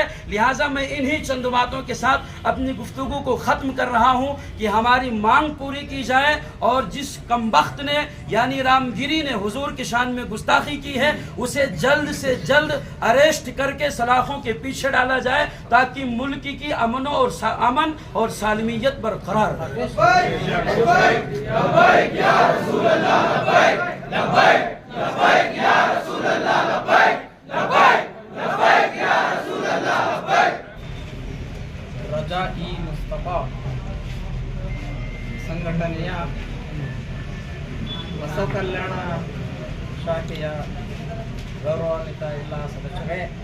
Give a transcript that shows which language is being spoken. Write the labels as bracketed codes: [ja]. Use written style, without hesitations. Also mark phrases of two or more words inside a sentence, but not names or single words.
[ur] لہٰذا میں انہیں چند باتوں کے ساتھ اپنی گفتگو کو ختم کر رہا ہوں کہ ہماری مانگ پوری کی جائے اور جس کمبخت نے یعنی رامگیری نے حضور کی شان میں گستاخی کی ہے اسے جلد سے جلد اریسٹ کرکے سلاخوں کے پیچھے ڈالا جائے، تاکہ ملک کی امن اور سالمیت برقرار رہے. [kn] ರಜಾ-ಇ ಮುಸ್ತಫಾ ಸಂಘಟನೆಯ ಬಸವ ಕಲ್ಯಾಣ ಶಾಖೆಯ ಗೌರವಾನ್ವಿತ ಎಲ್ಲ ಸದಸ್ಯರೇ,